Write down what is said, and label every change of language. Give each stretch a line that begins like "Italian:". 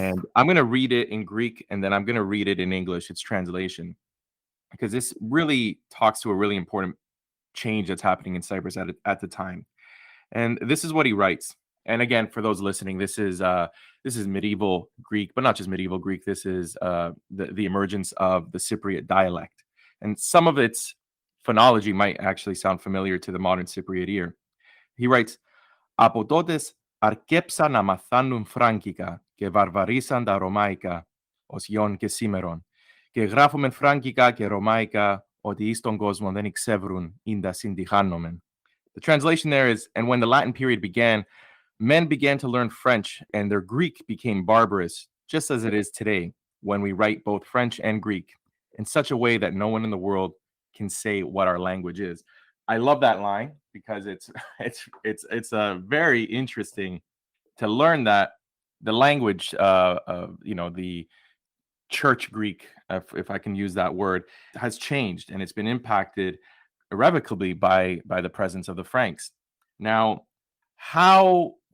English: And I'm going to read it in Greek, and then I'm going to read it in English, its translation, because this really talks to a really important change that's happening in Cyprus at the time. And this is what he writes. And again, for those listening, this is medieval Greek, but not just medieval Greek. This is the emergence of the Cypriot dialect. And some of its phonology might actually sound familiar to the modern Cypriot ear.
Greek: He writes, «Από τότες αρκέψαν να μαθάνουν φράγκικα και βαρβαρίσαν τα ρωμαϊκά, ως γιον και σήμερον, και γράφομεν φράγκικα και ρωμαϊκά, ότι εις τον κόσμο δεν εξεύρουν ίντα συντυχάνομεν».
English: The translation there is, and when the Latin period began, men began to learn French, and their Greek became barbarous, just as it is today, when we write both French and Greek in such a way that no one in the world can say what our language is. I love that line because it's very interesting to learn that the language, the church Greek, if I can use that word, has changed, and it's been impacted irrevocably by the presence of the Franks. Now, how